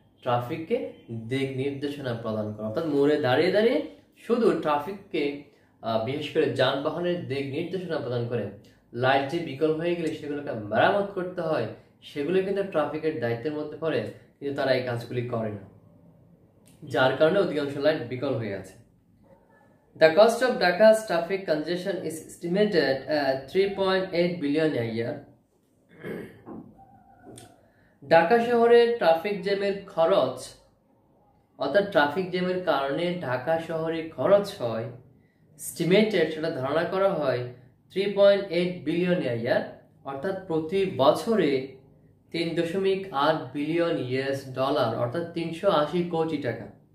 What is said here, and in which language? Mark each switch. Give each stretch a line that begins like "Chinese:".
Bangla: ট্রাফিককে দিক নির্দেশনা প্রদান করা, অর্থাৎ মোড়ে দাঁড়িয়ে দাঁড়িয়ে শুধু ট্রাফিককে বিশেষ করে যানবাহনের দিক নির্দেশনা প্রদান করে। লাইট যে বিকল হয়ে গেলে সেগুলোকে মেরামত করতে হয়, সেগুলো কিন্তু ট্রাফিকের দায়িত্বের মধ্যে পড়ে, কিন্তু তারা এই কাজগুলি করে না, যার কারণে অধিকাংশ লাইট বিকল হয়ে আছে।
English: The cost of Dhaka's traffic congestion is estimated at 3.8 billion a year.
Bangla: Dhaka শহরের ট্রাফিক জ্যামের খরচ, অর্থাৎ ট্রাফিক জ্যামের কারণে ঢাকা শহরে খরচ হয়, এস্টিমেটেড, সেটা ধারণা করা হয় 3.8 বিলিয়ন a year, অর্থাৎ প্রতি বছরে 3.8 বিলিয়ন US ডলার, অর্থাৎ 380 কোটি টাকা।